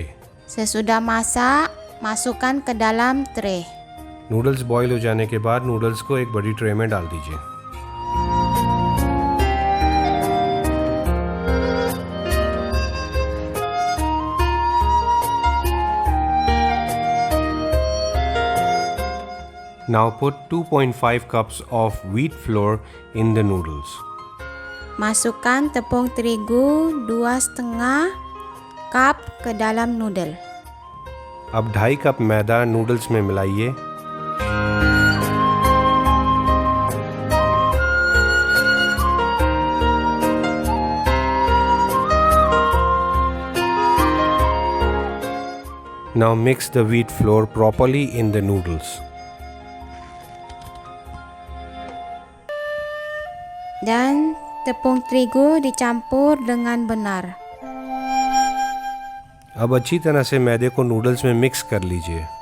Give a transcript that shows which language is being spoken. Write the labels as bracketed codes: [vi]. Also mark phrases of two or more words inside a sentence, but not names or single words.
[id] Sesudah masak, masukkan ke dalam tray. [hi] नूडल्स बॉईल हो जाने के बाद नूडल्स को एक बड़ी ट्रे में डाल दीजिए. [en] Now put 2.5 cups of wheat flour in the noodles. [id] Masukkan tepung terigu 2,5 cup ke dalam noodle. [hi] अब 2.5 कप मैदा नूडल्स में मिलाइए. [en] Now mix the wheat flour properly in the noodles. [id] Dan tepung terigu dicampur dengan benar. [hi] अब अच्छी तरह से मैदे को नूडल्स में मिक्स कर लीजिए.